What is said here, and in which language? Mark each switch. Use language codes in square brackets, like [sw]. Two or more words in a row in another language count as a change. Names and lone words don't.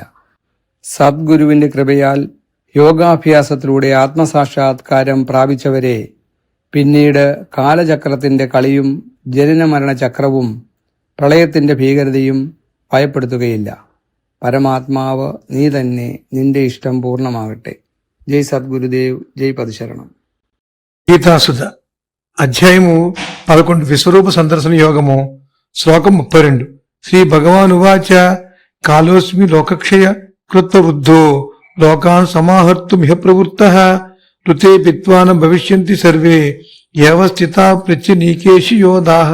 [ml] സദ്ഗുരുവിന്റെ കൃപയാൽ യോഗാഭ്യാസത്തിലൂടെ ആത്മസാക്ഷാത്കാരം പ്രാപിച്ചവരെ പിന്നീട് കാലചക്രത്തിന്റെ കളിയും ജനന മരണ ചക്രവും പ്രളയത്തിന്റെ ഭീകരതയും ഭയപ്പെടുത്തുകയില്ല. പരമാത്മാവ് നീ തന്നെ, നിന്റെ ഇഷ്ടം പൂർണ്ണമാകട്ടെ. [te] జై సద్గురుదేవ్, జై పదశరణం. గీతాసుధ అధ్యాయము 11 విశ్వరూప సందర్శన యోగము శ్లోకం 32. [sa] శ్రీ భగవాన్ ఉవాచ కాలోస్మి లోకక్షయ కృత్వవృద్ధో లోకాన్ సమాహర్తుమిహ ప్రవృత్తః ఋతే పిత్వాన భవిష్యంతి సర్వే ఏవ స్థితా ప్రత్యనీకేషి యోధాః.